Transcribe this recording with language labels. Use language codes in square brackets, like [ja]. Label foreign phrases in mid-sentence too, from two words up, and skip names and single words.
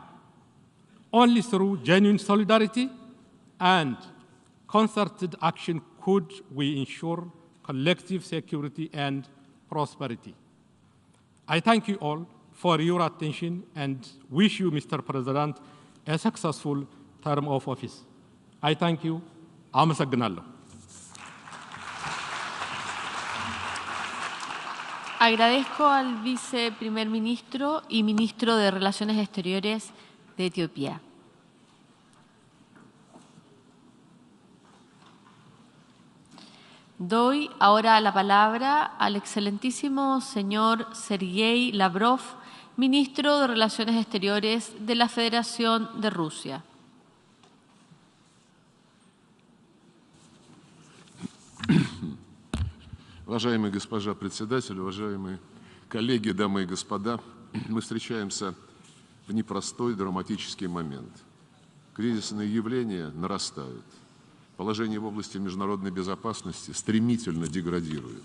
[en] Only through genuine solidarity and concerted action could we ensure collective security and prosperity. I thank you all for your attention and wish you, Mr. President, a successful term of office. I thank you. [am] Amasagnallo. [es] Agradezco al viceprimer ministro y ministro de Relaciones Exteriores de Etiopía. Doy ahora la palabra al excelentísimo señor Sergei Lavrov, ministro de Relaciones Exteriores de la Federación de Rusia. [ru] Уважаемая госпожа председатель, уважаемые коллеги, дамы и господа, мы встречаемся в непростой драматический момент. Кризисные явления нарастают. Положение в области международной безопасности стремительно деградирует.